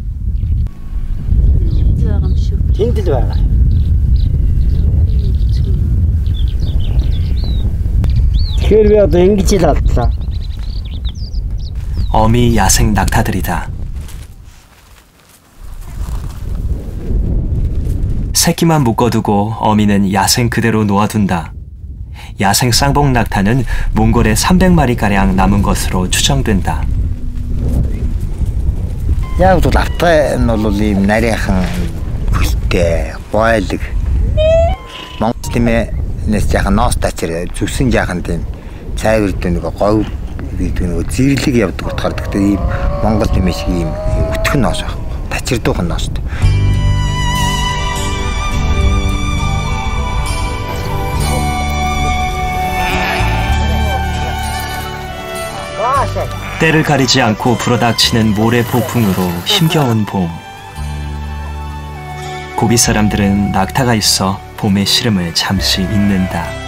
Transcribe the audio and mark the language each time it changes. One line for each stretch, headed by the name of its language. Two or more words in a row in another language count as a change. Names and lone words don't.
Korean: 어미 야생 낙타들이다. 새끼만 묶어두고 어미는 야생 그대로 놓아둔다. 야생 쌍봉 낙타는 몽골에 300마리가량 남은 것으로 추정된다.
Mongolian: Яг бол автай нь бол ийм нарийнхан хөлтэй бойлог Монгол тиймээ нэс яхан ноос тачир зүгсэн яхан тийм цайвар дэ нэг говь гэдэг нэг зэрлэг явдаг утгаар гэхдээ ийм Монгол тиймээ шиг ийм өтгөн ноос байхгүй тачирдуухан ноостой.
Korean: 때를 가리지 않고 불어닥치는 모래 폭풍으로 힘겨운 봄. 고비 사람들은 낙타가 있어 봄의 시름을 잠시 잊는다.